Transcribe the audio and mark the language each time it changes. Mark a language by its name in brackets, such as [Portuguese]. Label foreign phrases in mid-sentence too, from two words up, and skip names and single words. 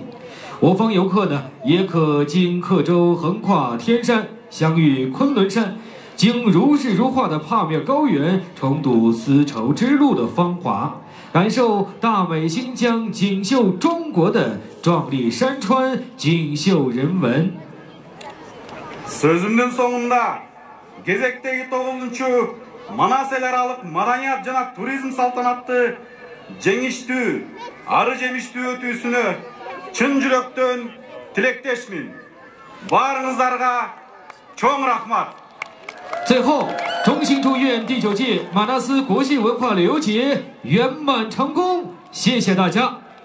[Chinese] 我方游客呢，也可经克州横跨天山，相遇昆仑山。经如诗如画的帕米尔高原重睹丝绸之路的芳华，感受大美新疆锦绣中国的壮丽山川、锦绣人文。 [Kyrgyz] Sözümdün soңунда кезектеги 9-чу Манас эл аралык маданият жана туризм салтанатты жеңиштүү, ары жемиштүү өтүүсүнө чын жүрөктөн тилектешмин. Барыңыздарга чоң рахмат. [Chinese] 最后，衷心祝愿第9届马纳斯国际文化旅游节圆满成功！谢谢大家。